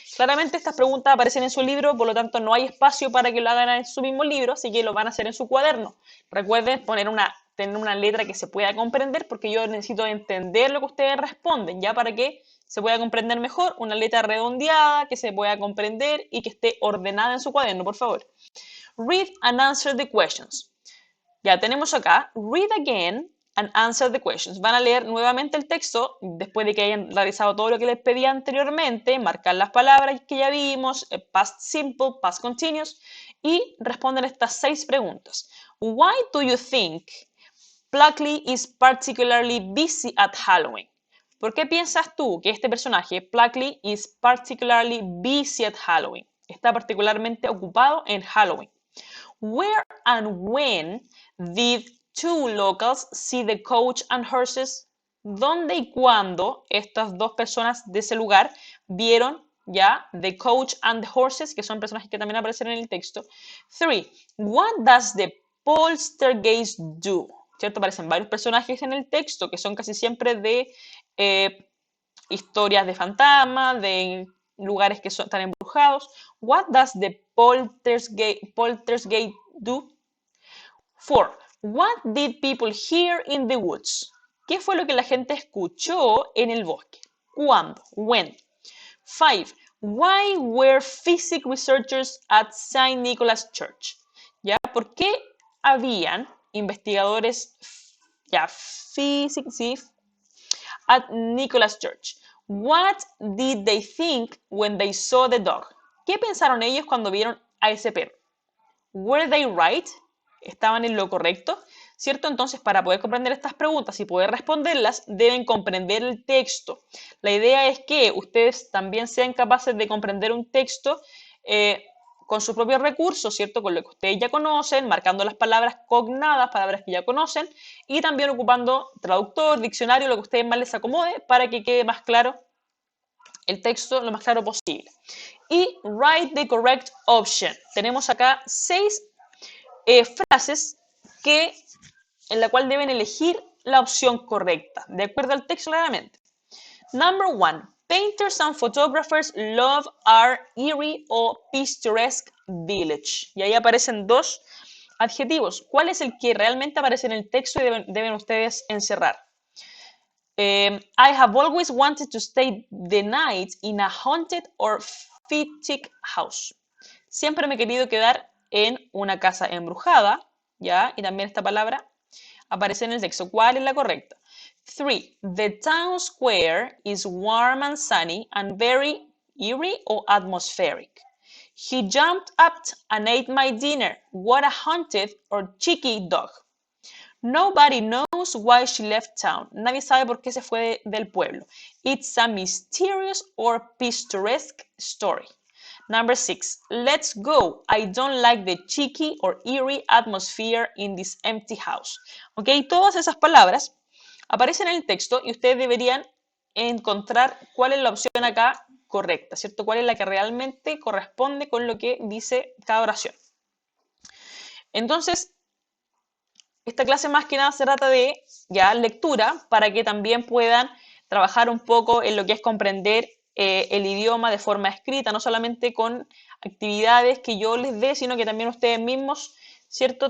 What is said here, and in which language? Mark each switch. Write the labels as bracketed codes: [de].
[es] Claramente estas preguntas aparecen en su libro, por lo tanto no hay espacio para que lo hagan en su mismo libro, así que lo van a hacer en su cuaderno. Recuerden tener una letra que se pueda comprender, porque yo necesito entender lo que ustedes responden, ya para que se pueda comprender mejor, una letra redondeada, que se pueda comprender y que esté ordenada en su cuaderno, por favor. [en] Read and answer the questions. [es] Ya tenemos acá, [en] read again and answer the questions. [es] Van a leer nuevamente el texto después de que hayan realizado todo lo que les pedí anteriormente, marcar las palabras que ya vimos, past simple, past continuous, y responden estas 6 preguntas. [en] Why do you think Pluckley is particularly busy at Halloween? [es] ¿Por qué piensas tú que este personaje, Pluckley, [en] is particularly busy at Halloween? [es] Está particularmente ocupado en Halloween. [en] Where and when did two locals see the coach and horses? [es] ¿Dónde y cuándo estas dos personas de ese lugar vieron ya [en] the coach and the horses, [es] que son personajes que también aparecen en el texto? [en] 3. What does the poltergeist do? [es] ¿Cierto? Aparecen varios personajes en el texto que son casi siempre de historias de fantasmas, de lugares que están embrujados. [en] What does the poltergeist do? 4. What did people hear in the woods? [es] ¿Qué fue lo que la gente escuchó en el bosque? ¿Cuándo? [en] When? [es] 5. [en] Why were physics researchers at St. Nicholas Church? [es] ¿Ya? ¿Por qué habían investigadores [en] physics at Nicholas Church? What did they think when they saw the dog? [es] ¿Qué pensaron ellos cuando vieron a ese perro? [en] Were they right? [es] ¿Estaban en lo correcto? ¿Cierto? Entonces, para poder comprender estas preguntas y poder responderlas, deben comprender el texto. La idea es que ustedes también sean capaces de comprender un texto con sus propios recursos, ¿cierto? Con lo que ustedes ya conocen, marcando las palabras cognadas, palabras que ya conocen, y también ocupando traductor, diccionario, lo que a ustedes más les acomode, para que quede más claro el texto lo más claro posible. y [en] write the correct option. [es] Tenemos acá 6 frases en la cual deben elegir la opción correcta, de acuerdo al texto claramente. [en] Number 1. Painters and photographers love our eerie o picturesque village. [es] Y ahí aparecen 2 adjetivos. ¿Cuál es el que realmente aparece en el texto y deben ustedes encerrar? [en] I have always wanted to stay the night in a haunted or fictic house. [es] Siempre me he querido quedar en una casa embrujada, ¿ya? Y también esta palabra aparece en el texto. ¿Cuál es la correcta? 3. [en] The town square is warm and sunny and very eerie or atmospheric. He jumped up and ate my dinner. What a haunted or cheeky dog. Nobody knows why she left town. [es] Nadie sabe por qué se fue del pueblo. [en] It's a mysterious or picturesque story. Number 6. Let's go. I don't like the cheeky or eerie atmosphere in this empty house. [es] Ok, todas esas palabras aparecen en el texto y ustedes deberían encontrar cuál es la opción acá correcta, ¿cierto? Cuál es la que realmente corresponde con lo que dice cada oración. Entonces, esta clase más que nada se trata de ya lectura para que también puedan trabajar un poco en lo que es comprender el idioma de forma escrita, no solamente con actividades que yo les dé, sino que también ustedes mismos, ¿cierto?